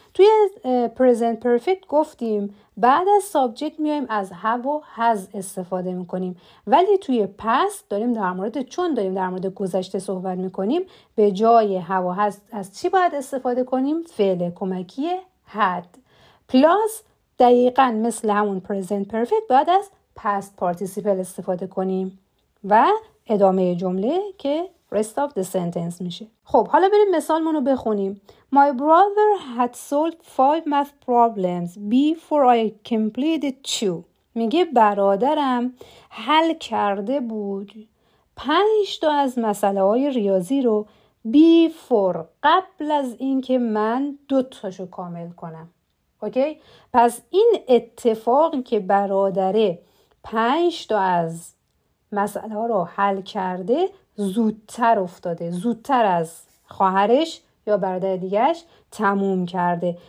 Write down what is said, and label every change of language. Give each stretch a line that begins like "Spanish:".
Persian: توی پرزنت پرفکت گفتیم بعد از سابجکت میایم از have و has استفاده میکنیم، ولی توی پست داریم در مورد گذشته صحبت میکنیم، به جای have و has از چی باید استفاده کنیم؟ فعل کمکی had. پلاس دقیقاً مثل همون present perfect باید از past participle استفاده کنیم و ادامه جمله که
English: rest of the sentence
Persian: میشه. خب حالا بریم مثالمون رو بخونیم.
English: My brother had solved 5 math problems before I completed 2.
Persian: میگه برادرم حل کرده بود 5 تا از مسئله های ریاضی رو before قبل از اینکه من 2 تاشو کامل کنم. اوکی؟ پس این اتفاقی که برادره 5 تا از مسئله ها رو حل کرده زودتر افتاده، زودتر از خواهرش یا برادر دیگهش تموم کرده.